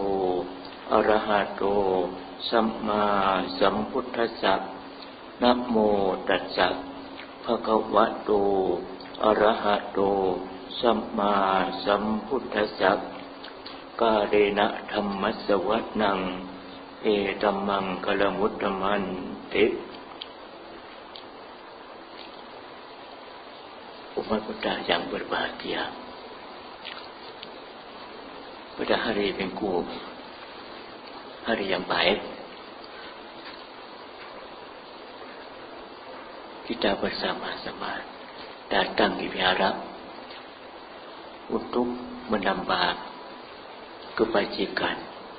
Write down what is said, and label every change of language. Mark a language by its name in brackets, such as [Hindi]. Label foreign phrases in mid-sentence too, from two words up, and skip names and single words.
[Pali] อะระหะโตสัมมาสัมพุทธัสสะนะโมตัสสะภะคะวะโตอะระหะโตสัมมาสัมพุทธัสสะกาเรนะธัมมัสสวนังเอตัมมังกลมุตตมันติ [Indonesian] umat Buddha yang berbahagia pada hari Minggu, hari yang baik, kita bersama-sama datang di wihara untuk menambah kebajikan,